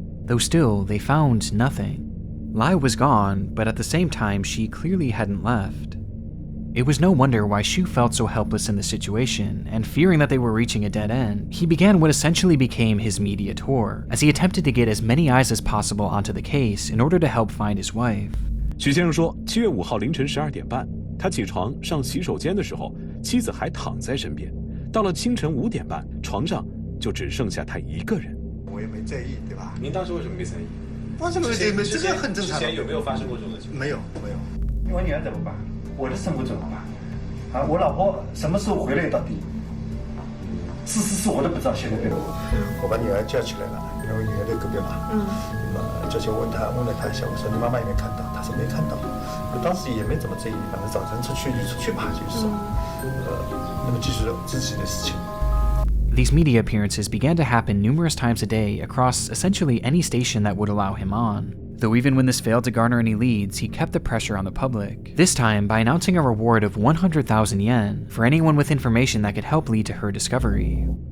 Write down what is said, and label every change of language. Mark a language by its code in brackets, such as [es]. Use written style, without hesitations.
[en] Though still, they found nothing. Lai was gone, but at the same time, she clearly hadn't left. It was no wonder why Shu felt so helpless in the situation, and fearing that they were reaching a dead end, he began what essentially became his media tour, as he attempted to get as many eyes as possible onto the case in order to help find his wife. [zh] 许先生说，7月5号凌晨12点半，他起床上洗手间的时候，妻子还躺在身边。到了清晨5点半，床上就只剩下他一个人。我也没在意，对吧？您当时为什么没在意？为什么没？这个很正常。之前有没有发生过这种情况？没有。我女儿怎么办？我的生活怎么办？啊，我老婆什么时候回来到底？是我都不知道，现在对吧？我把女儿叫起来了，因为我女儿在隔壁嘛。那么叫起问了她一下，我说你妈妈有没有看到？她说没看到。我当时也没怎么在意，反正早晨出去就出去吧，就是。那么继续自己的事情。 [en] These media appearances began to happen numerous times a day across essentially any station that would allow him on. Though even when this failed to garner any leads, he kept the pressure on the public, this time by announcing a reward of 100,000 yen for anyone with information that could help lead to her discovery.